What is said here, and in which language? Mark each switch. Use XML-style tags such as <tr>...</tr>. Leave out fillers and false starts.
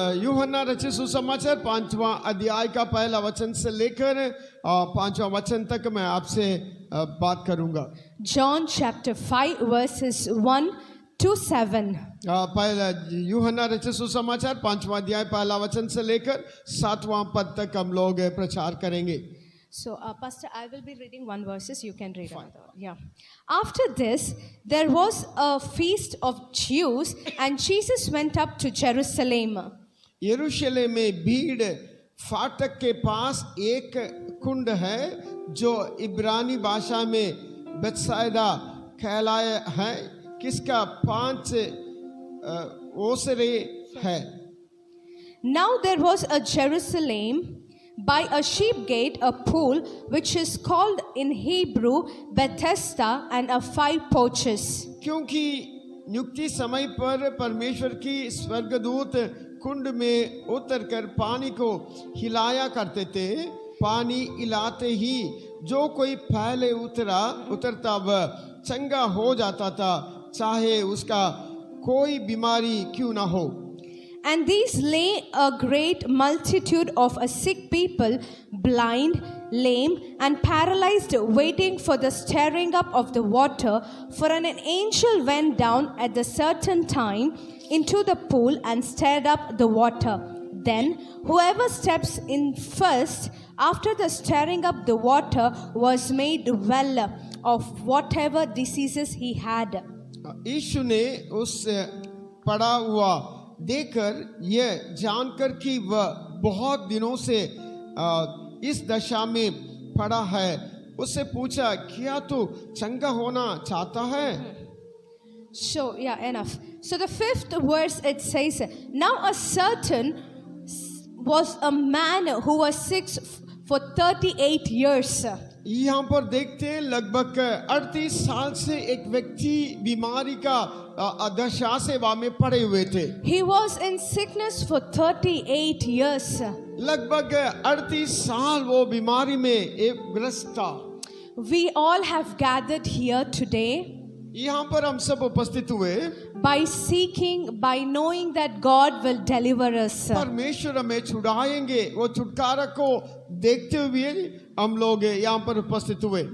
<hi>यूहन्ना रचित सुसमाचार 5वां अध्याय का पहला वचन से लेकर 5वां वचन तक मैं आपसे बात करूंगा।</hi> <en>John chapter 5 verses 1 to 7.</en> <hi>पहला यूहन्ना रचित सुसमाचार 5वां अध्याय पहला वचन से लेकर 7वां पद तक हम लोग प्रचार करेंगे।</hi> <en>So, Pastor, I will be reading one verses. You can read another. Yeah. After this, there was a feast of Jews, and Jesus went up to Jerusalem.</en> <hi>यरूशलेम में भीड़ फाटक के पास एक कुंड है जो इब्रानी भाषा में बेतसैदा कहलाया है, किसका 5 ओसरे है।</hi> <en>Now there was a Jerusalem by a sheep gate a pool which is called in Hebrew Bethesda and of 5 porches.</en> <hi>क्योंकि नियुक्ति समय पर परमेश्वर की स्वर्गदूत कुंड में उतरकर पानी को हिलाया करते थे। पानी हिलाते ही जो कोई पहले उतरता वह चंगा हो जाता था, चाहे उसका कोई बीमारी क्यों ना हो।</hi> <en>And these lay a great multitude of sick people, blind, lame, and paralyzed, waiting for the stirring up of the water. For an angel went down at a certain time into the pool and stirred up the water. Then whoever steps in first after the stirring up the water was made well of whatever diseases he had.</en> <hi>यीशु ने उस पड़ा हुआ देखकर यह जानकर कि वह बहुत दिनों से इस दशा में पड़ा है, उससे पूछा, क्या तू चंगा होना चाहता है?</hi> <en>So, yeah, enough. So the 5th verse it says, now a certain was a man who was sick for 38 years.</en> <hi>यहाँ पर देखते हैं लगभग 38 साल से एक व्यक्ति बीमारी का दशा सेवा में पड़े हुए थे.</hi> <en>He was in sickness for 38 years.</en> <hi>लगभग 38 साल वो बीमारी में एक ग्रस्त था.</hi> <en>We all have gathered here today</en> <hi>यहाँ पर हम सब उपस्थित हुए</hi> <en>by seeking, by knowing that God will deliver us.</en> <hi>परमेश्वर हमें छुड़ाएंगे, वो छुटकारा को देखते हुए हम लोग यहाँ पर उपस्थित हुए.</hi>